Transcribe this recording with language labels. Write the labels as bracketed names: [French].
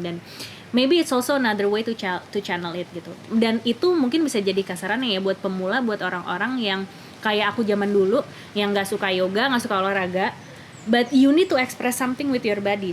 [Indonesian] Dan [English] maybe it's also another way to channel it [Indonesian] gitu. Dan itu mungkin bisa jadi kasarannya ya buat pemula, buat orang-orang yang kayak aku zaman dulu yang nggak suka yoga, nggak suka olahraga. [English] But you need to express something with your body.